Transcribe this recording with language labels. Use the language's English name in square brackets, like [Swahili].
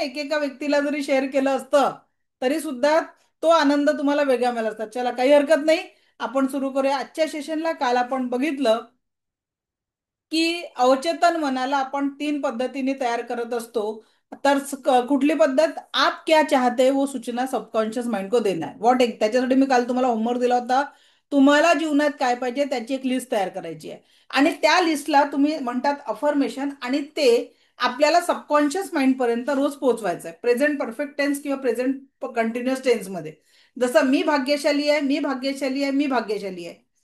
[Marathi] एकेका व्यक्तीला जरी शेअर केलं असतं तरी सुद्धा तो आनंद तुम्हाला वेगळा मिळाला असता. चला, काही हरकत नाही. आपण सुरू करूया आजच्या सेशनला. काल आपण बघितलं की अवचेतन मनाला आपण 3 पद्धतीने तयार करत असतो. तर कुठली पद्धत? [Hindi] आप क्या चाहते वो सूचना सबकॉन्शियस माइंड को देना है. [Marathi] त्याच्यासाठी मी काल तुम्हाला होमवर्क दिला होता. तुम्हाला जीवनात काय पाहिजे त्याची एक लिस्ट तयार करायची आहे. आणि त्या लिस्टला तुम्ही म्हणतात अफर्मेशन, आणि ते आपल्याला सबकॉन्शियस माइंड पर्यंत रोज पोहोचवायचं आहे. प्रेझेंट परफेक्ट टेन्स किंवा प्रेझेंट कंटिन्युअस टेन्स मध्ये. जसं मी भाग्यशाली आहे, मी भाग्यशाली आहे, मी भाग्यशाली आहे.